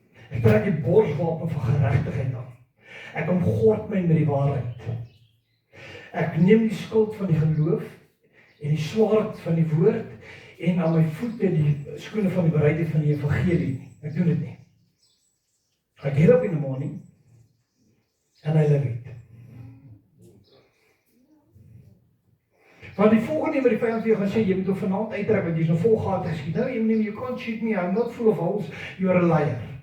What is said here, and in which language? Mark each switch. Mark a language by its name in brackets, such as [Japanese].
[Afrikaans] Ek trek die borswapen van geregtigheid aan. Ek omgord my met die waarheid. Ek neem die skild van die geloof en die swaard van die woord en aan my voete die skoene van die bereidheid van die evangelie. Ek doen dit nie. [English] I get up in the morning and I live it. [Afrikaans] Want die volgende wat die vyand vir jou gaan sê, jy moet hom vanaand uittrek want jy's nog vol gate geskiet. [English] Nou, you can't shoot me, I'm not full of holes, you're a liar.